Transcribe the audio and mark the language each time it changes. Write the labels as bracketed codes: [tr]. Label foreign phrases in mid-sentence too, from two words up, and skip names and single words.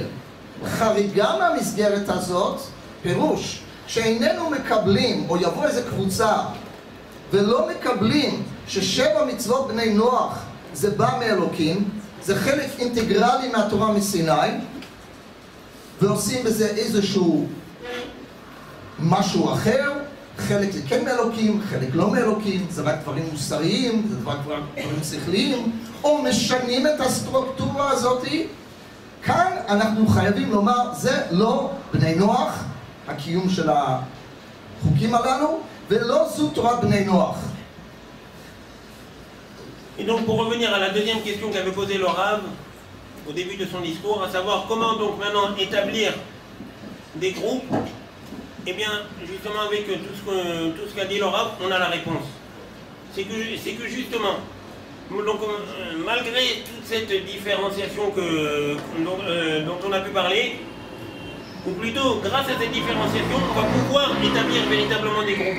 [he] חריגה מהמסגרת הזאת, פירוש, שאיננו מקבלים, או יבוא איזה קבוצה, ולא מקבלים ש7 מצוות בני נוח זה בא מאלוקים, זה חלק אינטגרלי מהתורה מסיני, ועושים בזה איזשהו משהו אחר, חלק זה כן מאלוקים, חלק לא מאלוקים, זה רק דברים מוסריים, זה רק דברים שכליים, או משנים את הסטרוקטורה הזאת. כאן אנחנו חייבים לומר, זה לא בני נוח, הקיום של החוקים הללו, ולא זו תורת בני נוח. [fr] Et donc pour revenir à la deuxième question qu'avait posée le Rav au début de son discours, à savoir comment donc maintenant établir des groupes, eh bien justement avec tout ce qu'a dit le Rav, on a la réponse. C'est que justement, donc, malgré toute cette différenciation dont on a pu parler, ou plutôt grâce à cette différenciation, on va pouvoir établir véritablement des groupes.